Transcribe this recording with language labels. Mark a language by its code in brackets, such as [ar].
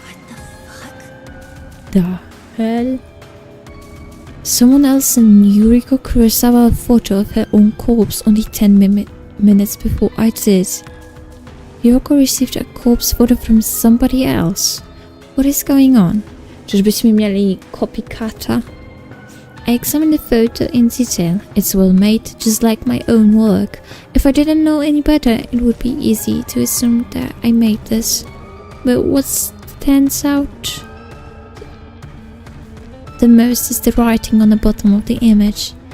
[en] What The hell? Someone else sent Yuriko Kurosawa a photo of her own corpse only 10 minutes before I did. Yuriko received a corpse photo from somebody else. What is going on? [pl] Czyżbyśmy mieli copycata? [en] I examined the photo in detail. It's well made, just like my own work. If I didn't know any better, it would be easy to assume that I made this. But what stands out the most is the writing on the bottom of the image.